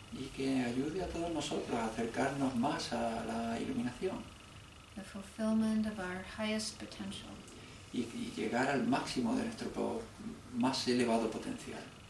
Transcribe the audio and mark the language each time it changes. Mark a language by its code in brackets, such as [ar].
[es] y que ayude a todos nosotros a acercarnos más a la iluminación [en] The fulfillment of our highest potential. [es] y llegar al máximo de nuestro más elevado potencial.